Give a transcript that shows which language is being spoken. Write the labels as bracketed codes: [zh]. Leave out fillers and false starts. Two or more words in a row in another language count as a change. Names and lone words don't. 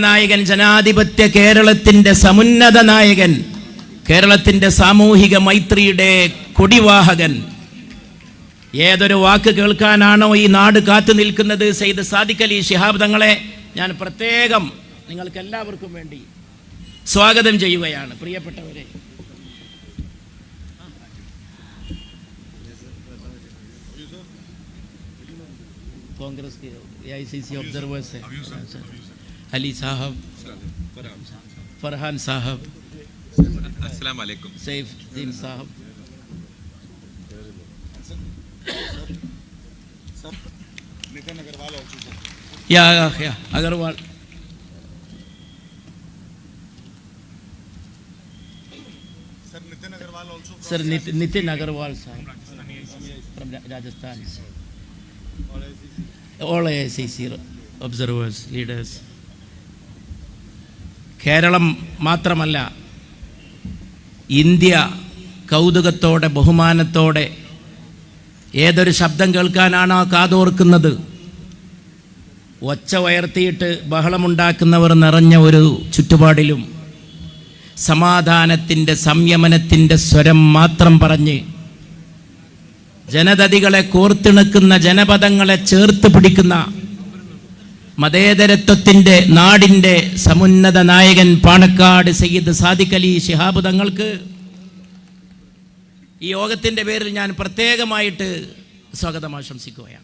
[ml] നായകൻ, ജനാധിപത്യ കേരളത്തിൻ്റെ സമുന്നത നായകൻ, കേരളത്തിൻ്റെ സാമൂഹിക മൈത്രിയുടെ കൊടിവാഹകൻ, ഏതൊരു വാക്ക് കേൾക്കാനാണോ ഈ നാട് കാത്തു നിൽക്കുന്നത്, സയ്യിദ് സാദിഖ് അലി ശിഹാബ് തങ്ങളെ ഞാൻ പ്രത്യേകം നിങ്ങൾക്ക് എല്ലാവർക്കും വേണ്ടി സ്വാഗതം ചെയ്യുകയാണ്. പ്രിയപ്പെട്ടവരെ, [hi] कांग्रेस के [en] AICC observers [hi] है अली साहब, फरहान साहब, [ar] السلام عليكم, [hi] सैफुद्दीन साहब, नितिन अग्रवाल, या अग्रवाल, सर नितिन अग्रवाल also, [en] सर नितिन अग्रवाल साहब from Rajasthan, all AICC observers, leaders. [ml] കേരളം മാത്രമല്ല, ഇന്ത്യ കൗതുകത്തോടെ ബഹുമാനത്തോടെ ഏതൊരു ശബ്ദം കേൾക്കാനാണോ കാതോർക്കുന്നത്, ഒച്ച ഉയർത്തിയിട്ട് ബഹളമുണ്ടാക്കുന്നവർ നിറഞ്ഞ ഒരു ചുറ്റുപാടിലും സമാധാനത്തിൻ്റെ സംയമനത്തിൻ്റെ സ്വരം മാത്രം പറഞ്ഞ് ജനതതികളെ കോർത്തിണക്കുന്ന, ജനപദങ്ങളെ ചേർത്ത് പിടിക്കുന്ന മതേതരത്വത്തിൻ്റെ നാടിൻ്റെ സമുന്നത നായകൻ പാണക്കാട് സയ്യിദ് സാദിഖ് അലി ശിഹാബ് തങ്ങൾക്ക് ഈ യോഗത്തിൻ്റെ പേരിൽ ഞാൻ പ്രത്യേകമായിട്ട് സ്വാഗതം ആശംസിക്കുകയാണ്.